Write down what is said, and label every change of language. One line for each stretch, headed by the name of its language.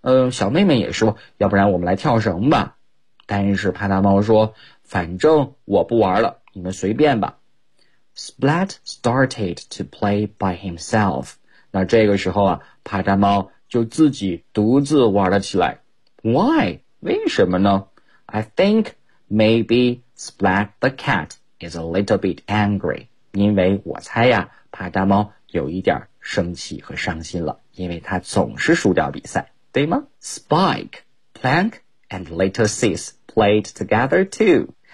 Chinese: 小妹妹也说，要不然我们来跳绳吧。但是派大猫说，反正我不玩了，你们随便吧。
English: Splat started to play by himself.
Chinese: 那这个时候啊，派大猫就自己独自玩了起来。
English: Why?
Chinese: 为什么呢？
English: I think maybe Splat the cat is a little bit angry.
Chinese: 因为我猜呀，派大猫有一点生气和伤心了，因为他总是输掉比赛。对吗
English: ？Spike, Plank, and later Sis played together too.